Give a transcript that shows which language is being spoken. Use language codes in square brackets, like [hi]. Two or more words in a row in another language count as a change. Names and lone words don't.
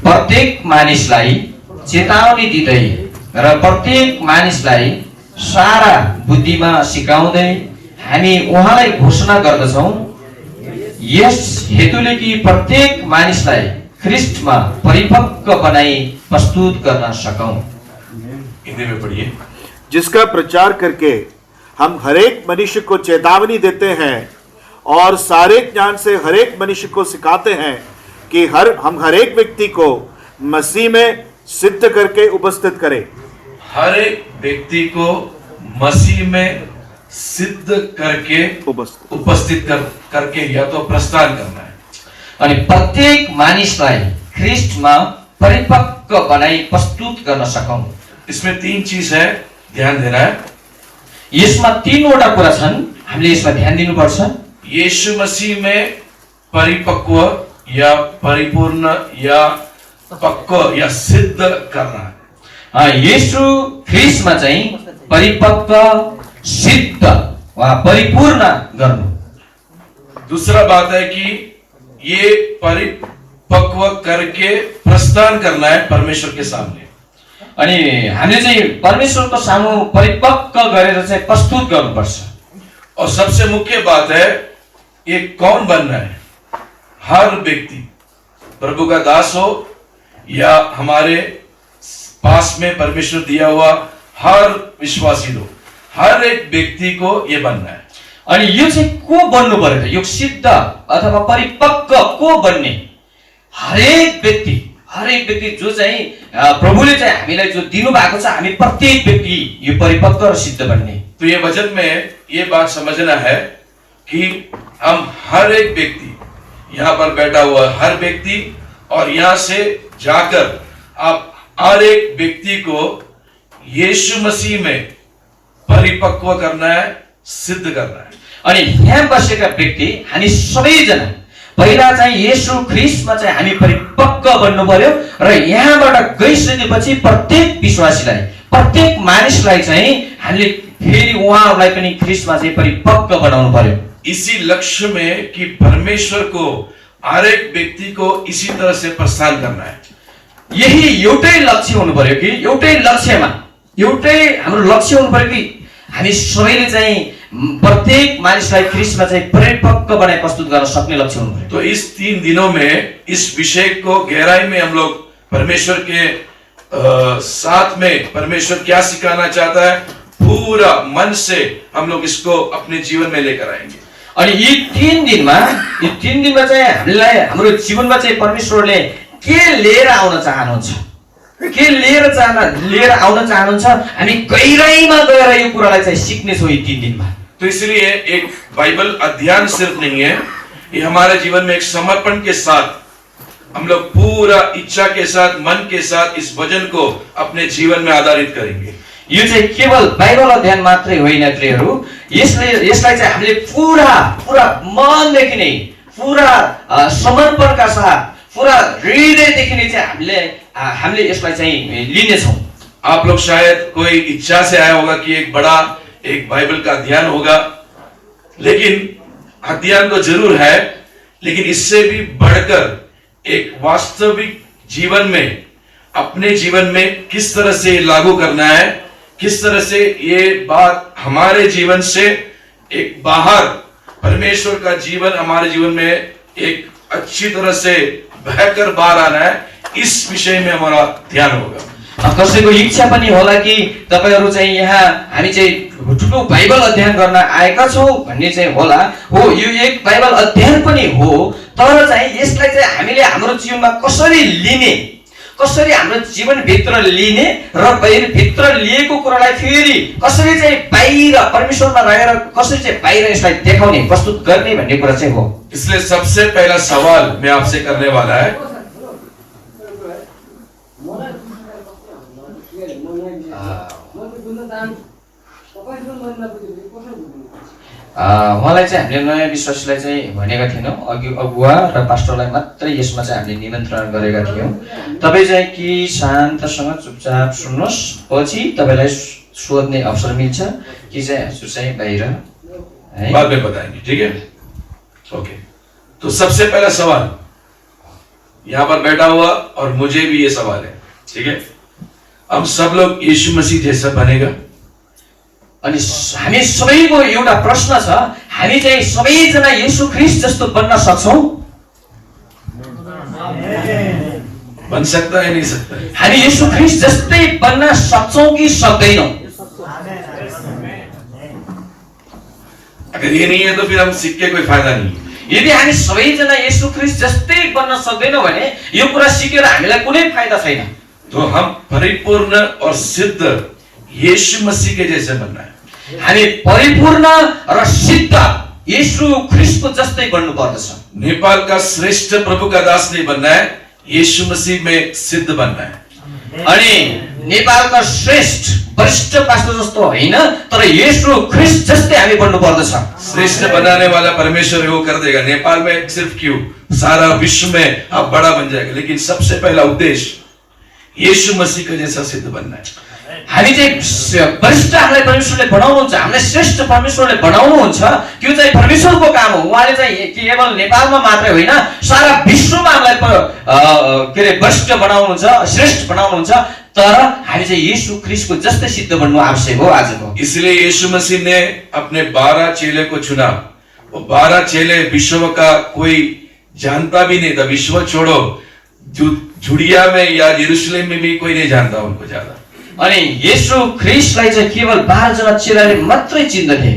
[ne] प्रत्येक मानिसलाई चेतावनी दिँदै र प्रत्येक मानिसलाई सारा बुद्धिमा सिकाउँदै हामी उहाँलाई घोषणा गर्दछौँ, यस हेतुले कि प्रत्येक मानिसलाई ख्रीष्टमा परिपक्व बनाई प्रस्तुत गर्न सकौं। [hi] हिंदी में पढ़िए। जिसका प्रचार करके हम हरेक मनुष्य को चेतावनी देते हैं और सारे ज्ञान से हरेक मनुष्य को सिखाते हैं कि हम हरेक व्यक्ति को मसीह में सिद्ध करके उपस्थित करें। हर एक व्यक्ति को मसीह में सिद्ध करके उपस्थित करके या तो प्रस्थान करना है। [ne] अनि प्रत्येक मानिसलाई ख्रीष्टमा परिपक्व बनाई प्रस्तुत गर्न सकौं। [hi] इसमें 3 चीज है, ध्यान देना है। [ne] यसमा 3वटा कुरा छन्, हामीले यसमा ध्यान दिनुपर्छ। [hi] यीशु मसीह में परिपक्व या परिपूर्ण या पक्व या सिद्ध करना है। [ne] येशू ख्रीष्टमा चाहिँ परिपक्व, सिद्ध वा परिपूर्ण गर्नु। [hi] दूसरा बात है कि ये परिपक्व करके प्रस्थान करना है परमेश्वर के सामने। [ne] अनि हामीले चाहिँ परमेश्वरको सामु परिपक्व गरेर चाहिँ प्रस्तुत गर्नुपर्छ। [hi] और सबसे मुख्य बात है, ये कौन बनना है? हर व्यक्ति, प्रभु का दास हो या हमारे पास में परमेश्वर दिया हुआ हर विश्वासी लोग, हर एक व्यक्ति को ये बनना है। [ne] अनि यो चाहिँ को बन्नु पर्यो? यो सिद्ध अथवा परिपक्व को बन्ने? हरेक व्यक्ति जो चाहिँ प्रभुले चाहिँ हामीलाई जो दिनु भएको छ, हामी प्रत्येक व्यक्ति यो परिपक्व र सिद्ध बन्ने। [hi] तो ये वचन में ये बात समझना है कि हम हर एक व्यक्ति, यहाँ पर बैठा हुआ हर व्यक्ति और यहाँ से जाकर आप हर एक व्यक्ति को यीशु मसीह में परिपक्व करना है, सिद्ध करना है। [ne] अनि यहाँ बसेका व्यक्ति हामी सबैजना पहिला चाहिँ येशू ख्रीष्टमा चाहिँ हामी परिपक्व बन्नु पर्यो र यहाँबाट गइसकेपछि प्रत्येक विश्वासीलाई, प्रत्येक मानिसलाई चाहिँ हामीले फेरि उहाँहरूलाई पनि ख्रीष्टमा चाहिँ परिपक्व बनाउनु पर्यो। [hi] इसी लक्ष्य में कि परमेश्वर को हर एक व्यक्ति को इसी तरह से प्रस्थान करना है। [ne] यही एउटै लक्ष्य हुनु पर्यो कि एउटै लक्ष्यमा एउटै हाम्रो लक्ष्य हुनु पर्यो कि हामी सबैले चाहिँ प्रत्येक मानिसलाई ख्रीष्टमा चाहिँ परिपक्व बनाई प्रस्तुत गर्न सक्ने लक्ष्य हुनु पर्यो। [hi] तो इस 3 दिनों में इस विषय को गहराई में हम लोग परमेश्वर के साथ में परमेश्वर क्या सिखाना चाहता है, पूरा मन से हम लोग इसको अपने जीवन में लेकर आएंगे। [ne] अनि यी 3 दिनमा चाहिँ हामीलाई हाम्रो जीवनमा चाहिँ परमेश्वरले के लिएर आउन चाहनुहुन्छ, हामी गहिराईमा गएर यो कुरालाई चाहिँ सिक्ने छौँ यी 3 दिनमा। [hi] तो इसलिए एक बाइबल अध्ययन सिर्फ नहीं है, ये हमारे जीवन में एक समर्पण के साथ हम लोग पूरा इच्छा के साथ, मन के साथ इस वचन को अपने जीवन में आधारित करेंगे। [ne] यो चाहिँ केवल बाइबल अध्ययन मात्रै होइन प्रियहरू, यसलाई चाहिँ हामीले पूरा मनदेखि नै, पूरा समर्पणका साथ, पूरा हृदयदेखि नै चाहिँ हामीले यसलाई चाहिँ लिनेछौँ। [hi] आप लोग शायद कोई इच्छा से आया होगा कि एक बाइबल का अध्ययन होगा, लेकिन अध्ययन तो जरूर है, लेकिन इससे भी बढ़कर एक वास्तविक जीवन में, अपने जीवन में किस तरह से लागू करना है, किस तरह से ये बात हमारे जीवन से एक बाहर परमेश्वर का जीवन हमारे जीवन में एक अच्छी तरह से बहकर बाहर आना है, इस विषय में हमारा ध्यान होगा। [ne] कसैको इच्छा पनि होला कि तपाईहरु चाहिँ यहाँ हामी चाहिँ ठुलो बाइबल अध्ययन गर्न आएका छौं भन्ने चाहिँ होला। हो, यो एक बाइबल अध्ययन पनि हो, तर चाहिँ यसलाई चाहिँ हामीले हाम्रो जीवनमा कसरी लिने, कसरी हाम्रो जीवन भित्र लिने र भित्र लिएको कुरालाई फेरि कसरी चाहिँ बाहिर परमेश्वरमा रहेर कसरी चाहिँ बाहिर यसलाई देखाउने, प्रस्तुत गर्ने भन्ने कुरा चाहिँ हो। [hi] इसलिए सबसे पहला सवाल मैं आपसे करने वाला है, [ne] उहाँलाई चाहिँ हामीले नयाँ विश्वासीलाई चाहिँ भनेका थिएनौँ, अगुवा र पास्टरलाई मात्रै यसमा चाहिँ हामीले निमन्त्रण गरेका थियौँ। तपाईँ चाहिँ कि शान्तसँग चुपचाप सुन्नुहोस्, पछि तपाईँलाई सोध्ने अवसर मिल्छ कि चाहिँ हजुर चाहिँ बाहिर है [hi] बाद में बताएंगे, ठीक है? ओके। तो सबसे पहला सवाल, यहाँ पर बैठा हुआ और मुझे भी ये सवाल है, ठीक है, हम सब लोग यीशु मसीह जैसा बनेगा? [ne] अनि हामी सबैको एउटा प्रश्न छ, हामी चाहिँ सबैजना येशू ख्रीष्ट जस्तो बन्न सक्छौं? [hi] बन सकता है नहीं सकता है? [ne] हामी येशू ख्रीष्ट जस्तै बन्न सक्छौं कि सक्दैनौं? [hi] अगर ये नहीं है तो फिर हम सीख के कोई फायदा नहीं है। [ne] यदि हामी सबैजना येशू ख्रीष्ट जस्तै बन्न सक्दैनौं भने यो कुरा सिकेर हामीलाई कुनै फाइदा छैन। [hi] तो हम परिपूर्ण और सिद्ध यीशु मसीह के जैसे बनना है। [ne] हामी परिपूर्ण र सिद्ध येशू ख्रीष्टको जस्तै बन्नु पर्दछ। [hi] नेपाल का श्रेष्ठ प्रभु का दास नहीं बनना है, यीशु मसीह में सिद्ध बनना है। [ne] अनि नेपालका श्रेष्ठ वरिष्ठ पास्टर जस्तो होइन, तर येशू ख्रीष्ट जस्तै हामी बन्नु पर्दछ। [hi] श्रेष्ठ बनाने वाला परमेश्वर वो कर देगा। नेपाल में सिर्फ क्यों, सारा विश्व में आप बड़ा बन जाएगा, लेकिन सबसे पहला उद्देश्य यीशु मसीह का जैसा सिद्ध बनना है। [ne] हामी चाहिँ वरिष्ठ हामीलाई परमेश्वरले बनाउनुहुन्छ, हामीलाई श्रेष्ठ परमेश्वरले बनाउनुहुन्छ, त्यो चाहिँ परमेश्वरको काम हो। उहाँले चाहिँ केवल नेपालमा मात्रै होइन, सारा विश्वमा हामीलाई के अरे वरिष्ठ बनाउनुहुन्छ, श्रेष्ठ बनाउनुहुन्छ, तर हामी चाहिँ येशू ख्रीष्टको जस्तै सिद्ध बन्नु आवश्यक हो आजको। [hi] इसलिए यीशु मसीह ने अपने 12 चेले को चुना। वो 12 चेले विश्व का कोई जानता भी नहीं था, विश्व छोड़ो, जुड़िया में या यरूशलेम में भी कोई नहीं जानता उनको ज्यादा। [ne] अनि येशू ख्रीष्टलाई चाहिँ केवल 12 जना चेलाले मात्रै चिन्दथे।